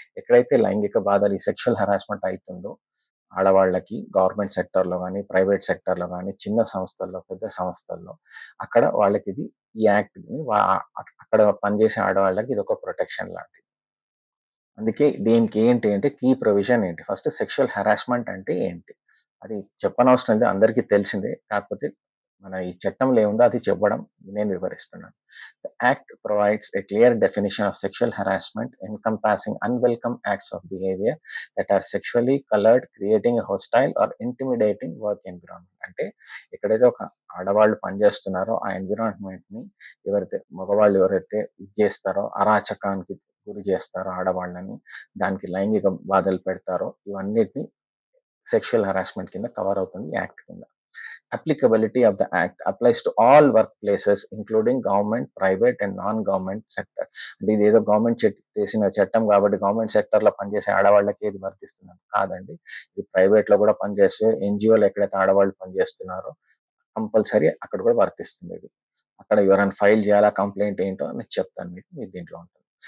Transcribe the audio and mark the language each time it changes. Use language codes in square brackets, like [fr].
[te] ఎక్కడైతే లైంగిక బాధలు ఈ సెక్షువల్ హరాస్మెంట్ అవుతుందో ఆడవాళ్ళకి గవర్నమెంట్ సెక్టర్లో కానీ ప్రైవేట్ సెక్టర్లో కానీ చిన్న సంస్థల్లో పెద్ద సంస్థల్లో అక్కడ వాళ్ళకి ఇది ఈ యాక్ట్ని అక్కడ పనిచేసే ఆడవాళ్ళకి ఇది ఒక ప్రొటెక్షన్ లాంటిది. అందుకే దీనికి ఏంటి అంటే కీ ప్రొవిజన్ ఏంటి, ఫస్ట్ సెక్షువల్ హరాస్మెంట్ అంటే ఏంటి అది చెప్పనవసరం లేదు, అందరికీ తెలిసిందే. కాకపోతే మన ఈ చట్టంలో ఏముందో అది చెప్పడం నేను వివరిస్తున్నాను. [en] The Act provides a clear definition of sexual harassment encompassing unwelcome acts of behavior that are sexually colored, creating a hostile or intimidating work environment. [te] అంటే ఎక్కడైతే ఒక ఆడవాళ్ళు పనిచేస్తున్నారో ఆ ఎన్విరాన్మెంట్ని మగవాళ్ళు ఎవరైతే ఇది చేస్తారో, అరాచకానికి గురి చేస్తారో ఆడవాళ్ళని, దానికి లైంగిక బాధలు పెడతారో ఇవన్నిటిని సెక్షువల్ హరాస్మెంట్ కింద కవర్ అవుతుంది యాక్ట్ కింద. [en] Applicability of the act applies to all workplaces including government, private and non-government sector. [te] అంటే ఇది ఏదో గవర్నమెంట్ చేసిన చట్టం కాబట్టి గవర్నమెంట్ సెక్టర్లో పనిచేసే ఆడవాళ్ళకి ఏది వర్తిస్తున్నారు కాదండి. ఇది ప్రైవేట్లో కూడా పనిచేస్తే ఎన్జిఓలు ఎక్కడైతే ఆడవాళ్ళు పనిచేస్తున్నారో కంపల్సరీ అక్కడ కూడా వర్తిస్తుంది. ఇది అక్కడ ఎవరైనా ఫైల్ చేయాలా, కంప్లైంట్ ఏంటో నేను చెప్తాను మీకు, మీ దీంట్లో ఉంటుంది.